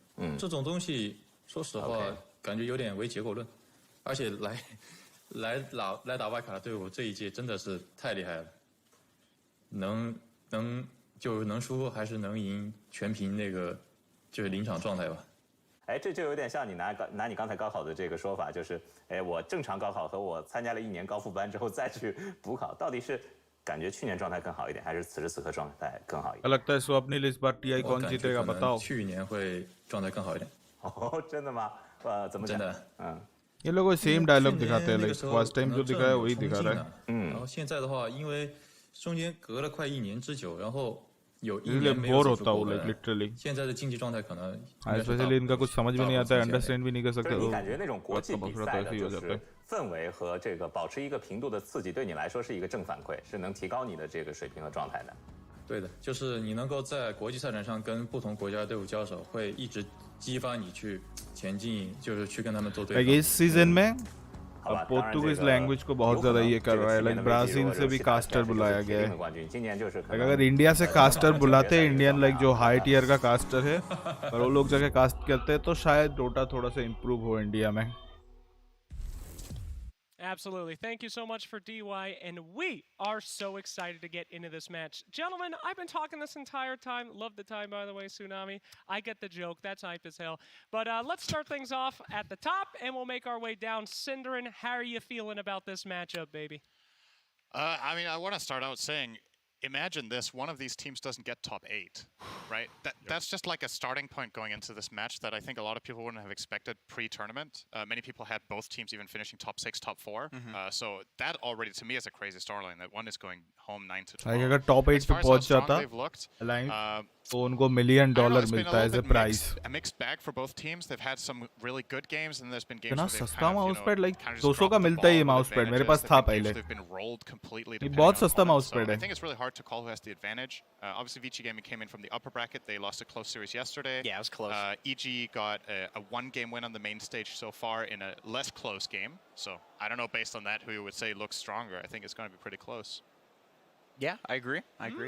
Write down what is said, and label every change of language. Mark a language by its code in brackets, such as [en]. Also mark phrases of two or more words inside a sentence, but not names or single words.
[zh] 这种东西说实话感觉有点唯结果论，而且来打外卡的队伍这一届真的是太厉害了，能输还是能赢，全凭那个就是临场状态吧。哎，这就有点像你拿你刚才高考的这个说法，就是哎，我正常高考和我参加了1年高复班之后再去补考，到底是感觉去年状态更好一点，还是此时此刻状态更好一点？ [hi] लगता है स्वप्निल इस बार TI कौन जीतेगा बताओ. [zh] 去年会状态更好一点。哦，真的吗？怎么讲？真的。 [hi] ये लोग [en] same dialogue [hi] दिखाते हैं. [en] like first time [hi] जो दिखाया वही दिखा रहा है. [zh] 然后现在的话，因为中间隔了快1年之久，然后有1 [hi] इसलिए [zh] 年没有 [hi] बोर [zh] 走出 [hi] होता [zh] 国 [hi] हूँ [zh] 门 [en] like literally. [zh] 现在的竞技状态可能 [hi] स्पेशली इनका कुछ समझ भी नहीं आता है, अंडरस्टैंड भी नहीं कर सकते. [zh] 你感觉那种国际比赛的就是氛围和这个保持一个频度的刺激，对你来说是一个正反馈，是能提高你的这个水平和状态的。对的，就是你能够在国际赛场上跟不同国家的队伍交手，会一直激发你去前进，就是去跟他们做对抗。 [hi] लाइक इस सीजन में [en] Portuguese language [hi] को बहुत ज्यादा ये कर रहा है. लाइक ब्राजील से भी कास्टर बुलाया गया है. अगर इंडिया से कास्टर बुलाते हैं, [en] Indian like [hi] जो [en] high tier [hi] का कास्टर है, और वो लोग जाके कास्ट करते हैं तो शायद डोटा थोड़ा सा इम्प्रूव हो इंडिया में. [en] Absolutely. Thank you so much for DY, and we are so excited to get into this match. Gentlemen, I've been talking this entire time. Love the time, by the way, Tsunami. I get the joke. That's hype as hell. But let's start things off at the top, and we'll make our way down. Cinderin, how are you feeling about this matchup, baby? I mean, I want to start out saying imagine this, one of these teams doesn't get top 8, right? That's just like a starting point going into this match that I think a lot of people wouldn't have expected pre-tournament. Many people had both teams even finishing top 6, top 4. So that already to me is a crazy storyline, that one is going home 9-12. [hi] अगर top 8 पे पहुंच जाता तो उनको $1 million मिलता है [en] as a prize. A mixed bag for both teams. They've had some really good games, and there's been games where they've [hi] सस्ता [en] kind of, mousepad like [hi] 200 का मिलता है ये mousepad मेरे पास था पहले. [en] They've been rolled completely. [hi] ये बहुत सस्ता [en] I [hi] mousepad है. [en] think it's really hard to call who has the advantage. Obviously, Vici Gaming came in from the upper bracket. They lost a close series yesterday. Yeah, it was close. EG got a 1-game win on the main stage so far in a less close game. So I don't know, based on that, who you would say looks stronger. I think it's going to be pretty close. Yeah, I agree. I agree.